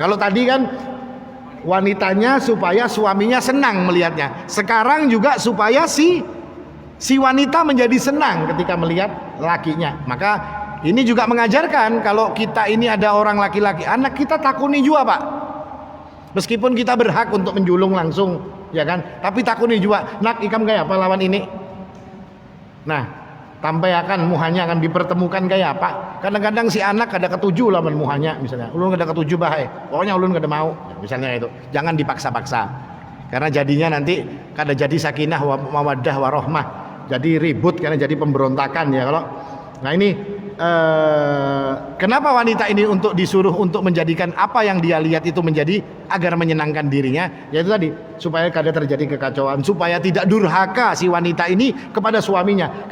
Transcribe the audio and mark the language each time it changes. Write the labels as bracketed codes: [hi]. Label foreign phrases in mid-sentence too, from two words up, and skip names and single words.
[id] Kalau tadi kan wanitanya supaya suaminya senang melihatnya, sekarang juga supaya si wanita menjadi senang ketika melihat lakinya. Maka ini juga mengajarkan kalau kita ini ada orang laki-laki, anak kita takuni juga pak, meskipun kita berhak untuk menjulung langsung ya kan, tapi takuni juga, [bjn] nak ikam kayak apa lawan ini. Nah, sampai akan muhanya akan dipertemukan kayak apa. Kadang-kadang si anak ada ketujuh lawan muhanya, misalnya ulun ada ketujuh bahaya, pokoknya ulun kada mau, misalnya itu. [id] Jangan dipaksa-paksa, karena jadinya nanti kada jadi [ar] سكينة مودة ورحمة, [id] jadi ribut, karena jadi pemberontakan ya. Kalau nah ini kenapa wanita ini untuk disuruh untuk menjadikan apa yang dia lihat itu menjadi agar menyenangkan dirinya, yaitu tadi supaya kada terjadi kekacauan, supaya tidak durhaka si wanita ini kepada suaminya.